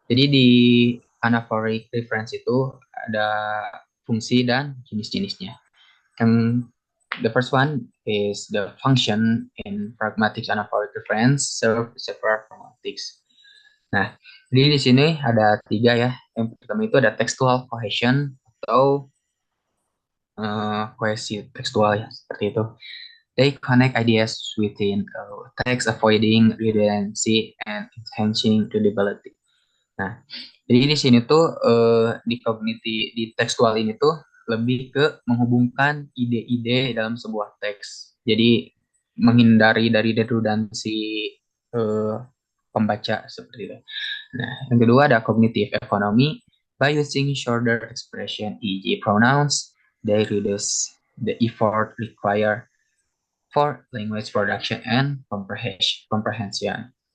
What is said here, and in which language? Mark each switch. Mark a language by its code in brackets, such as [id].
[id] Jadi di anaphoric reference itu ada fungsi dan jenis-jenisnya. [en] And the first one is the function in pragmatic anaphoric reference serve several pragmatics. [id] Nah, jadi di sini ada 3 ya. Yang pertama itu ada textual cohesion atau kohesi tekstual ya, seperti itu. [en] They connect ideas within text, avoiding redundancy and enhancing readability. [id] Nah, jadi di sini tuh di tekstual ini tuh lebih ke menghubungkan ide-ide dalam sebuah teks. Jadi menghindari dari redundansi pembaca seperti itu. Nah, yang kedua ada cognitive economy. [en] By using shorter expression, e.g. pronouns, they reduce the effort required for language production and comprehension.